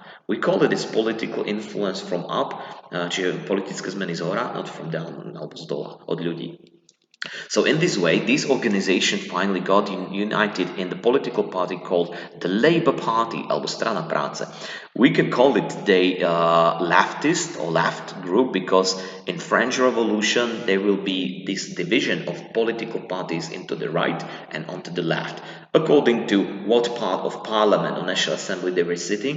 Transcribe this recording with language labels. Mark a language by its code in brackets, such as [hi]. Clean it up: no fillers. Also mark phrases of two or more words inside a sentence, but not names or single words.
[en] We call it this political influence from up, [sk] čiže politické zmeny z hora, [en] not from down, [sk] alebo z dola, od ľudí. [en] So in this way, this organization finally got united in the political party called the Labour Party, [sk] alebo Strana práce. [en] We can call it today leftist or left group because in French Revolution there will be this division of political parties into the right and onto the left, according to what part of parliament or national assembly they were sitting.